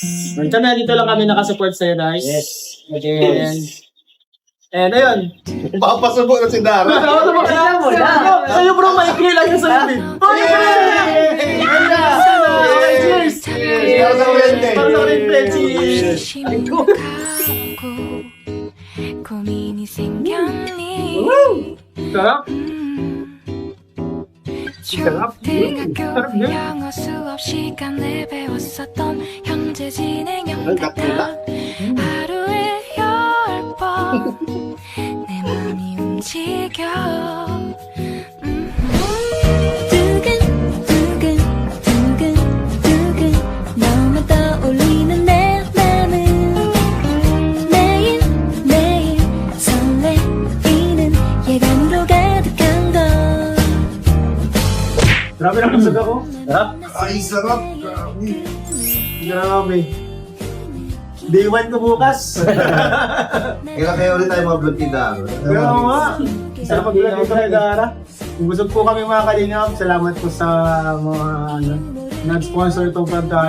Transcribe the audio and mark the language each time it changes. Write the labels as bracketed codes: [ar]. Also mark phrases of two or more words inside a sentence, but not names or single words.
[tl] And kami, dito lang kami nakasupport sa'yo, guys. [en] Yes. [tl] And ayun. Papasubo na si Dara. Sa'yo bro, maikli lang yung sa'yo. [en] Cheers! [tl] Para sa Wednesday. Para sa Wednesday. [en] Cheers! [ko] 고민이 생겼니 [tl] Sarap. [ko] 초등학교 영어 수업 시간에 배웠었던 현재 진행형 같아 하루에 10번 내 맘이 움직여 두근두근 너만 떠올리는 내 맘은 매일매일 설레이는 예감으로 가득한 걸 [tl] Grabe na kasag ako. Sarap. Ay, sarap. Grabe. Grabe. Day 1 ko bukas. Kailan kaya ulit tayo mag-vlog ni Dara? Pero nga. Sarap pag-vlog ito kay Dara. Kung gusto po kami mga kalingap, salamat po sa mga nag-sponsor itong pagkain.